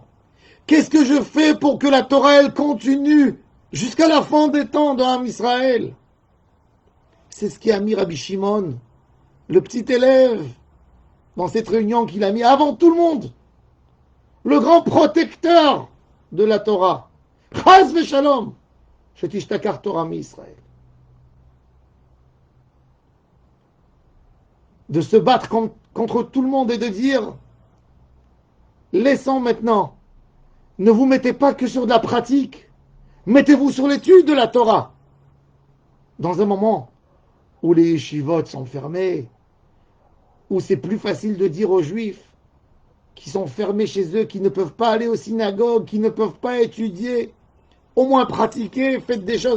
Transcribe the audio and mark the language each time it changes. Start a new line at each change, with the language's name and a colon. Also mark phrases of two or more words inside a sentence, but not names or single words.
French: Qu'est-ce que je fais pour que la Torah, elle continue jusqu'à la fin des temps dans Am Israël? C'est ce qui a mis Rabbi Shimon, le petit élève, dans cette réunion qu'il a mis avant tout le monde. Le grand protecteur de la Torah.
Hebrew: חס ושלום, שתשתכח תורה מישראל.
French: De se battre contre tout le monde et de dire, laissons maintenant, ne vous mettez pas que sur de la pratique, mettez-vous sur l'étude de la Torah. Dans un moment où les yeshivot sont fermés, où c'est plus facile de dire aux juifs qui sont fermés chez eux, qui ne peuvent pas aller aux synagogues, qui ne peuvent pas étudier, au moins pratiquer, faites des choses.